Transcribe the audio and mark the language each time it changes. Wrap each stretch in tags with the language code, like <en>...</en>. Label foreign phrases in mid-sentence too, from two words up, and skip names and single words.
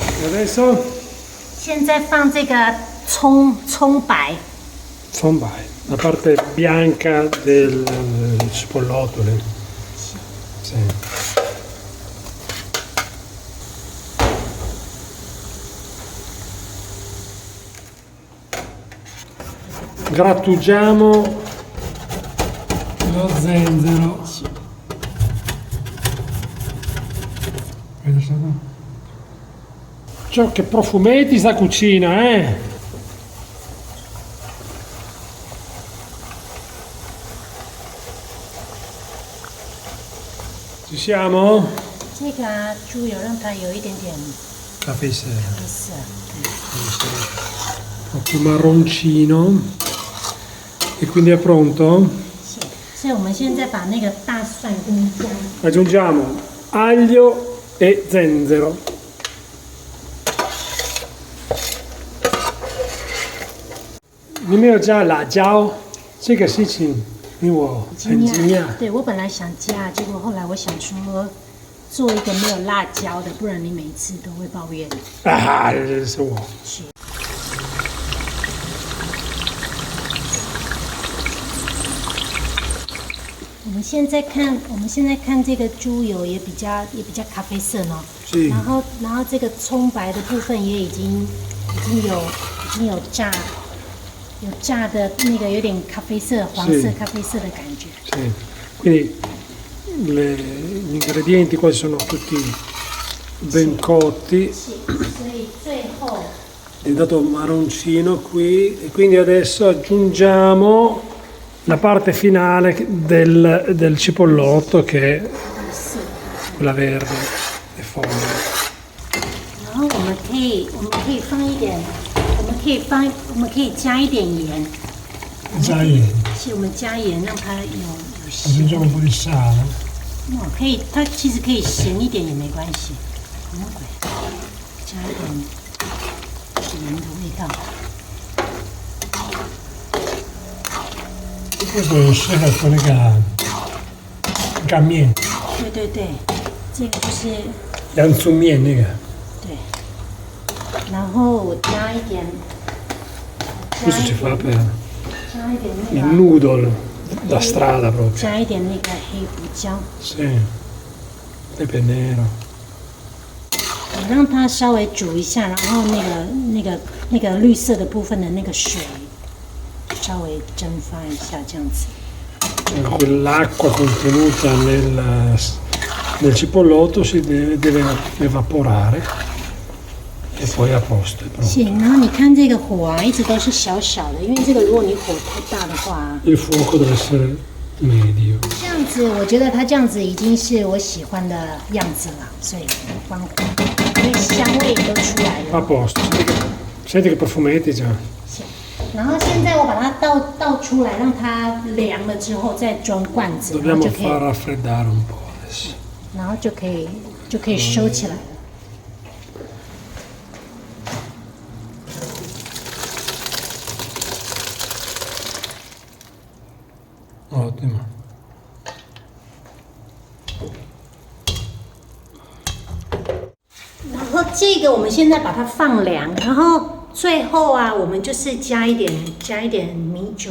<it>Adesso</it> <zh>现在放这个葱白，</zh> <it>la parte bianca del cipollotto. Sì. Grattugiamo lo zenzero. Ciò che profumetti sta cucina, eh? Ci siamo?</it> <zh>这个猪油让它有一点点</zh> <it>Caffè sera.</it> <zh>黑色，对。</zh> <it>Un po' più marroncino. E quindi è pronto?</it> <zh>所以我们现在把那个大蒜跟姜，</zh> <it>Aggiungiamo aglio e zenzero.</it> <zh>Ni没有加辣椒，这个事情令我很惊讶。对我本来想加，结果后来我想说做一个没有辣椒的，不然你每一次都会抱怨。啊，这是我。是。我们现在看这个猪油也比较咖啡色哦。是。然后这个葱白的部分也已经有炸的那个有点咖啡色、黄色、咖啡色的感觉。</zh> <it>Sì. Quindi gli ingredienti quasi sono tutti ben cotti. Sì.</it> <zh>所以最后</zh> <it>È dato marroncino qui e quindi adesso aggiungiamo la parte finale del cipollotto che è quella verde e foglia.</it> <zh>然后我们可以放一点，我们可以加一点盐。加盐。是我们加盐让它有咸。 Aggiungiamo un po' di sale. 可以，它其实可以咸一点也没关系。什么鬼？加一点盐的味道。</zh> <it>Questo è</it> <zh>适合那个干面。对，这个就是洋葱面那个。对。然后我加一点。</zh> <it>Questo si fa per</it> <zh>加一点那</zh> <it>il</it> <zh>个。</zh> <it>noodle da strada proprio.</it> <zh>加一点那个黑胡椒。</zh> <it>Sì. Pepe nero.</it> <zh>我让它稍微煮一下，然后那个绿色的部分的那个水。稍微蒸发一下，这样子。</zh> <it>Quell'acqua contenuta nel cipollotto si deve evaporare e poi a posto.</it> <zh>行，然后你看这个火啊，一直都是小小的，因为这个如果你火太大的话</zh> <it>Il fuoco deve essere medio.</it> <zh>这样子我觉得它这样子已经是我喜欢的样子了，所以关火，因为香味都出来了。</zh> <it>A posto. Senti che profumetti già.</it> <zh>然后现在我把它倒出来，让它凉了之后再装罐子，然后</zh> <it>Dobbiamo</it> <zh>就可以，</zh> <it>far raffreddare un po' adesso.</it> <zh>然后就可以收起来了。</zh> <it>Ottimo.</it> <zh>然后这个我们现在把它放凉，然后最后啊，我们就是加一点米酒。</zh>